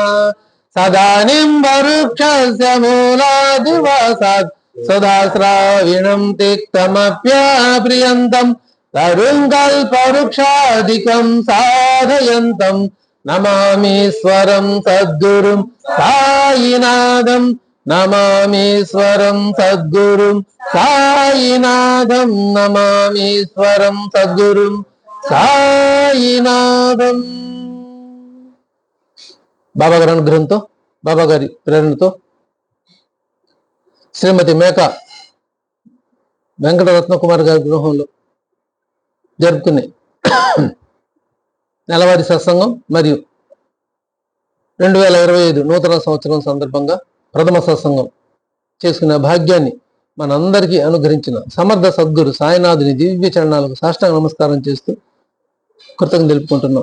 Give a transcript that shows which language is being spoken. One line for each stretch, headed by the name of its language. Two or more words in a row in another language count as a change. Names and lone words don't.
Sanskrit: सदानीं वृक्षस्य मूलादिवासात् सदाश्राविणं तिक्तमप्याप्रियन्तं तरुङ्कल्पवृक्षादिकं साधयन्तं नमामीश्वरं सद्गुरुं साईनाथं। नमामीश्वरं सद्गुरुं साईनाथं। नमामीश्वरं सद्गुरुं సాయినాథం.
Telugu: బాబా గారి అనుగ్రహంతో, బాబా గారి ప్రేరణతో శ్రీమతి మేక వెంకటరత్న కుమార్ గారి గృహంలో జరుపుకునే నెలవారీ సత్సంగం మరియు 2025 నూతన సంవత్సరం సందర్భంగా ప్రథమ సత్సంగం చేసుకునే భాగ్యాన్ని మనందరికీ అనుగ్రహించిన సమర్థ సద్గురు సాయినాథుని దివ్య చరణాలకు సాష్టాంగ నమస్కారం చేస్తూ కృతజ్ఞతలు తెలుపుకుంటున్నాం.